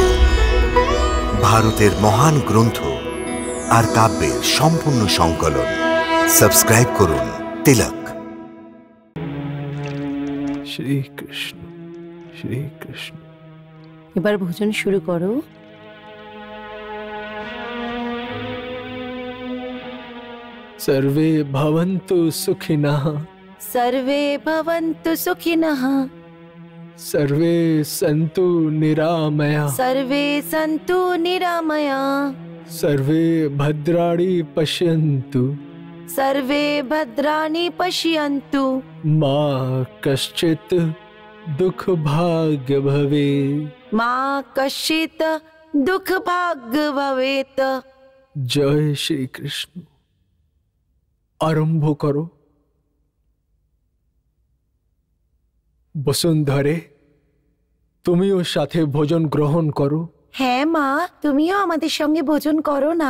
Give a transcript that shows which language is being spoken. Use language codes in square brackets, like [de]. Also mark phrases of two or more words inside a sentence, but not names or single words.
[bn] ভারতের মহান গ্রন্থ আর কাব্যের সম্পূর্ণ সংকলন। সাবস্ক্রাইব করুন তিলক। শ্রীকৃষ্ণ শ্রীকৃষ্ণ। এবার ভোজন শুরু করো। [sa] सर्वे भवन्तु सुखिनः, सर्वे भवन्तु सुखिनः, सर्वे सन्तु निरामयाः, सर्वे सन्तु निरामयाः, सर्वे भद्राणि पश्यन्तु, सर्वे भद्राणि पश्यन्तु, मा कश्चित् दुःखभाग् भवेत्, मा कश्चित् दुःखभाग् भवेत्। [bn] জয় শ্রীকৃষ্ণ। আরম্ভ করো। বসুন্ধরে, তুমিও সাথে ভোজন গ্রহণ করো। হ্যাঁ মা, তুমিও আমাদের সঙ্গে ভোজন করো না।